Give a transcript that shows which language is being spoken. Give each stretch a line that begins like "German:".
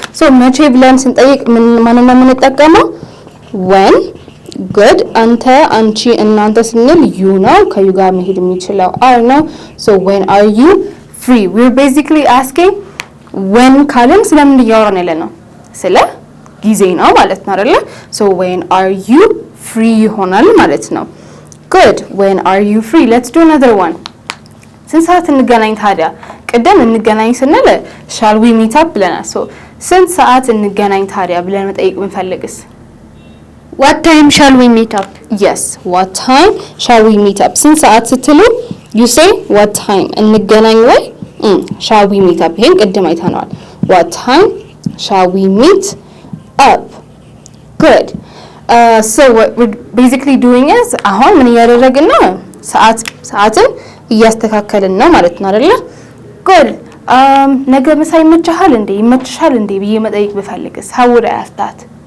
Amharic: so መቼ ብለን ስንጠይቅ ማንን ነው የምንጠቀመው? when. good አንተ አንቺ እናንተ ስንል you ነው ከዩ ጋር መሄድ የሚችለው are ነው
English: so when are you free? we're basically asking when
Amharic: ካልን ስለምን እያወራን ያለ ነው? ስለ ጊዜ ነው ማለት ነው አይደለ?
English: so when are you free
Amharic: ይሆናል ማለት ነው።
English: good when are you free? let's do another one.
Amharic: ስንት ሰዓት እንገናኝ ታዲያ? ቅድም እንገናኝ ስንል
English: shall we meet up
Amharic: ብለናል። so ስንት ሰዓት እንገናኝ ታዲያ ብለን መጠየቅ ብንፈልግስ?
English: what time shall we meet up? yes what time shall we meet up?
Amharic: ስንት ሰዓት ስትሉ
English: you say what time እንገናኝ ወይ shall we meet up
Amharic: ይሄን ቅድም አይተናል
English: what time shall we meet up good so what we're basically doing is
Amharic: አሁን ምን እያደረግን ነው ሰዓትን እያስተካከልን ነው ማለት ነው
English: አይደለ good
Amharic: ነገ ምሳ ይመችሻል እንዴ ብዬ መጠየቅ ብፈልግስ
English: how would I ask that